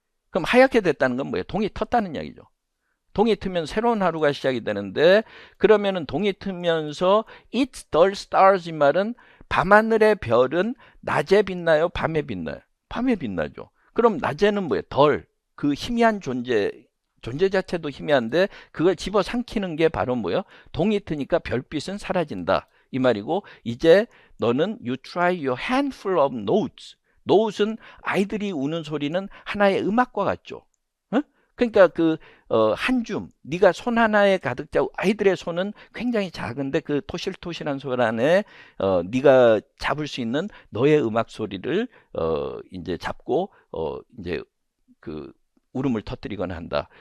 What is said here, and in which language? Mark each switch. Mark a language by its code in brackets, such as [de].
[ko] 그럼 하얗게 됐다는 건 뭐예요? 동이 텄다는 이야기죠. 동이 트면 새로운 하루가 시작이 되는데 그러면은 동이 트면서 [en] It's the stars [ko] 이 말은 밤하늘의 별은 낮에 빛나요? 밤에 빛나요? 밤에 빛나죠. 그럼 낮에는 뭐예요? 그 희미한 존재 자체도 희미한데 그걸 집어삼키는 게 바로 뭐예요? 동이 트니까 별빛은 사라진다. 이 말이고 이제 너는 [en] You try your handful of notes. [ko] 노웃은 아이들이 우는 소리는 하나의 음악과 같죠. 그러니까 한 줌, 네가 손 하나에 가득 잡고 아이들의 손은 굉장히 작은데 그 토실토실한 손 안에 네가 잡을 수 있는 너의 음악 소리를 이제 잡고 이제 그 울음을 터뜨리거나 한다.